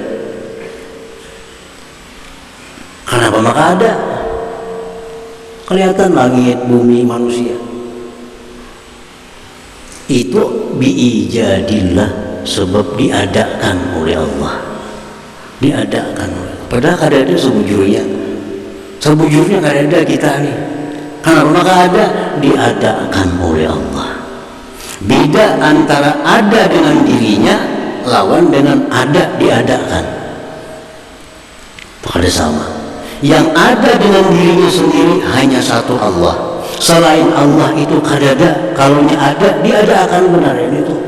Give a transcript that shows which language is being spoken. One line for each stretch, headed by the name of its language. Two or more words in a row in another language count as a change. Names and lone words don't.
Indonesian: Kenapa maka ada? Kelihatan langit, bumi, manusia. Itu biijadillah, sebab diadakan oleh Allah. Diadakan oleh Allah.
Banjar: Padahal kadada sebujurnya. Sebujurnya kadada kita nih.
Indonesian: Kenapa maka ada? Diadakan oleh Allah. Beda antara ada dengan dirinya lawan dengan ada diadakan. Pada sama. Yang ada dengan dirinya sendiri hanya satu Allah. Selain Allah itu kadada. Kalau ada, diadakan benar ini itu.